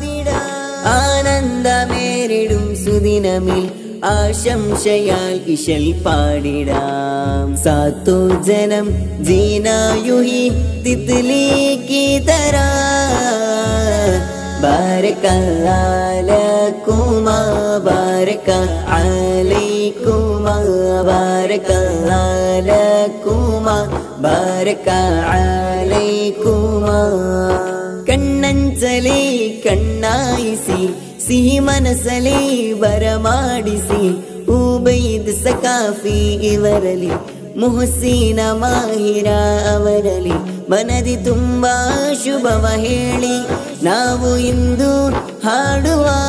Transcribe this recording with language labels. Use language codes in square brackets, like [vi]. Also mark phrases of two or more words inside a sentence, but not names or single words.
[ml] ആനന്ദമേറിടും സുദിനമിൽ ആശംസയാൽ ഇശൽ പാടിടാം [hi] साथों जनम जीना यूँ ही तितली की तरह [ar] باركالله لكما بارك عليكما باركالله لكما بارك عليكما. [kn] ಕಣ್ಣಂಚಲೇ ಕಣ್ಣಾಯಿಸಿ ಸಿಹಿ ಮನಸಲೇ ಬರಮಾಡಿಸಿ ಉಬೈದ್ ಸಕಾಫಿ ಇವರಲಿ ಮುಹ್ಸಿನ ಮಾಹಿರಾ ಅವರಲಿ ಮನದಿ ತುಂಬಾ ಶುಭವ ಹೇಳಿ ನಾವು ಇಂದು ಹಾಡುವ